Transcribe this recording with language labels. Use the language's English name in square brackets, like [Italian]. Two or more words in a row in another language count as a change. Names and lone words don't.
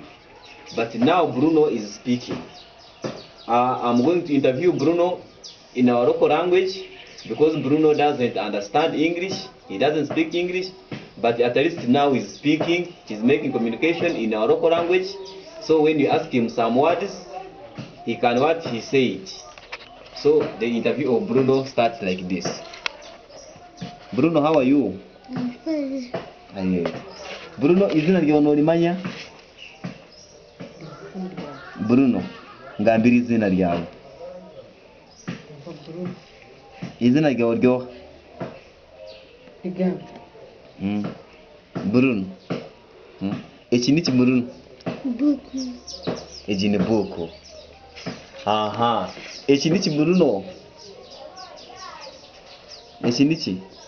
[English] But now Bruno is speaking. I'm going to interview Bruno in our local language, because Bruno doesn't understand English, he doesn't speak English, but at least now he's speaking, he's making communication in our local language. So when you ask him some words, he can say it. So the interview of Bruno starts like this. Bruno, how are you? I'm fine. [Nyankole] Bruno, izina lyono limanya? Bruno, ngambira izina lyawe. Izina lyawe ryo? Igamba. Bruno. Eki niki Bruno? Buku. Egi ni buku. Aha. Eki niki Bruno? Eki niki?